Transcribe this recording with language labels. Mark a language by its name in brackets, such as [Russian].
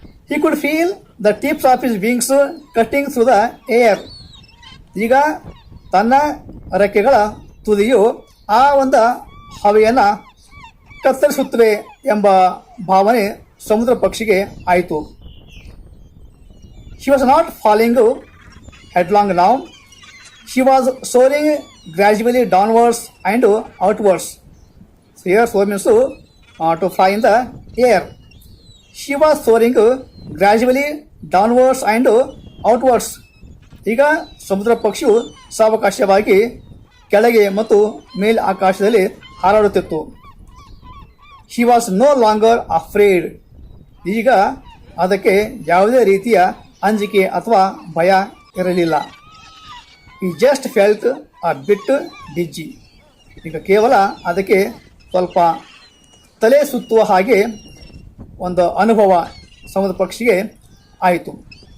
[English] He could feel the tips of his wings cutting through the air. [Kannada] ಈಗ ತನ್ನ ರೆಕ್ಕೆಗಳ ತುದಿಯು ಆ ಒಂದು ಹವೆಯನ್ನು ಕತ್ತರಿಸುತ್ತವೆ ಎಂಬ ಭಾವನೆ ಸಮುದ್ರ ಪಕ್ಷಿಗೆ ಆಯಿತು. [English] She was not falling headlong now. She was soaring gradually downwards and outwards. So here soar means to fly in the air. She was soaring gradually downwards and outwards. [Kannada] ಈಗ ಸಮುದ್ರ ಪಕ್ಷಿಯು ಸಾವಕಾಶವಾಗಿ ಕೆಳಗೆ ಮತ್ತು ಮೇಲ್ ಆಕಾಶದಲ್ಲಿ ಹಾರಾಡುತ್ತಿತ್ತು. [English] She was no longer afraid. [Kannada] ಈಗ ಅದಕ್ಕೆ ಯಾವುದೇ ರೀತಿಯ ಅಂಜಿಕೆ ಅಥವಾ ಭಯ ಇರಲಿಲ್ಲ. [English] He just felt a bit dizzy. [Kannada] ಈಗ ಕೇವಲ ಅದಕ್ಕೆ ಸ್ವಲ್ಪ ತಲೆ ಸುತ್ತುವ ಹಾಗೆ ಒಂದು ಅನುಭವ ಸಮುದ್ರ ಪಕ್ಷಿಗೆ ಆಯಿತು.